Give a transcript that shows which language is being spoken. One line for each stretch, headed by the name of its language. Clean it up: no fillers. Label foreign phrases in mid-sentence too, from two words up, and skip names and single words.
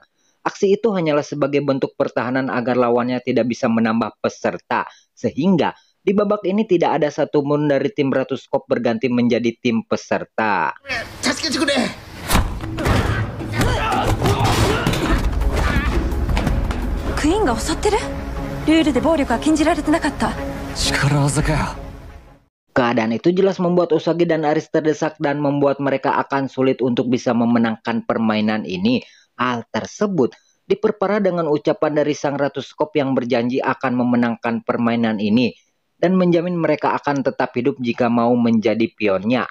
Indonesian: Aksi itu hanyalah sebagai bentuk pertahanan agar lawannya tidak bisa menambah peserta. Sehingga, di babak ini tidak ada satupun dari tim Ratu Skop berganti menjadi tim peserta.
Japanese: Queen が襲ってる？ルールで暴力は禁じられてなかった。力技かよ。
Indonesian: Keadaan itu jelas membuat Usagi dan Aris terdesak dan membuat mereka akan sulit untuk bisa memenangkan permainan ini. Hal tersebut diperparah dengan ucapan dari sang Ratu Skop yang berjanji akan memenangkan permainan ini dan menjamin mereka akan tetap hidup jika mau menjadi pionnya.